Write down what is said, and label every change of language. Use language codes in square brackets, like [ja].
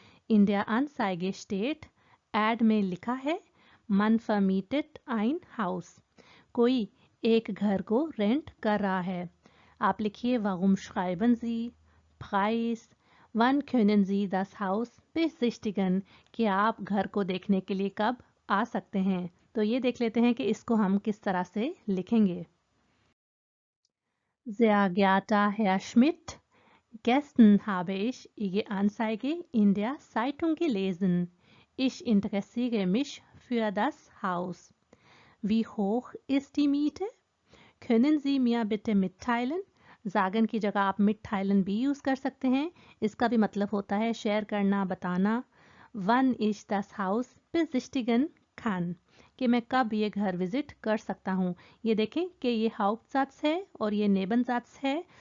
[de] In der Anzeige steht, [hi] add में लिखा है [de] Man vermietet ein Haus, [hi] कोई एक घर को रेंट कर रहा है। आप लिखिए [de] Warum schreiben Sie, [hi] Preis, [de] Wann können Sie das Haus besichtigen, [hi] कि आप घर को देखने के लिए कब आ सकते हैं। तो ये देख लेते हैं कि इसको हम किस तरह से लिखेंगे। [de] Sehr geehrter Herr Schmidt, gestern habe ich Ihre Anzeige in der Zeitung gelesen. Ich interessiere mich für das Haus. Wie hoch ist die Miete? Können Sie mir bitte mitteilen? [hi] जागन की जगह आप मिtteilen भी यूज कर सकते हैं। इसका भी मतलब होता है शेयर करना, बताना। [de] Wann ich das Haus besichtigen kann, [hi] कि मैं कब ये घर विजिट कर सकता हूँ। ये देखें कि ये Hauptsatz है और ये Nebensatz है।